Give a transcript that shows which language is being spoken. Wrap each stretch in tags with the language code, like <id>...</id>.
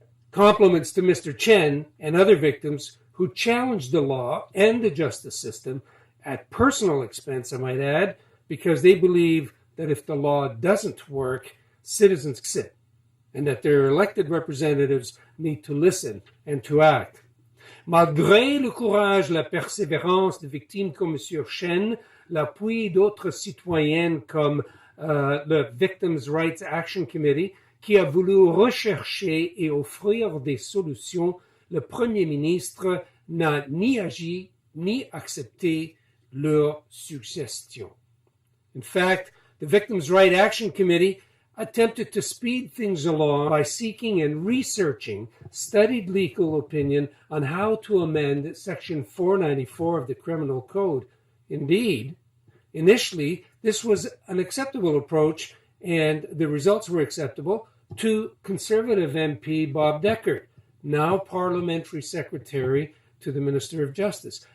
<en>Compliments to Mr. Chen and other victims who challenged the law and the justice system at personal expense, I might add, because they believe that if the law doesn't work, citizens sit, and that their elected representatives need to listen and to act.</en> <fr>Malgré le courage, la persévérance de victimes comme M. Chen, l'appui d'autres citoyennes comme le Victims' Rights Action Committee, qui a voulu rechercher et offrir des solutions, le Premier ministre n'a ni agi ni accepté leurs suggestions.</fr> <en>In fact, the Victims' Rights Action Committee attempted to speed things along by seeking and researching studied legal opinion on how to amend Section 494 of the Criminal Code. Indeed, initially, this was an acceptable approach, and the results were acceptable to Conservative MP Bob Decker, now Parliamentary Secretary to the Minister of Justice.</en>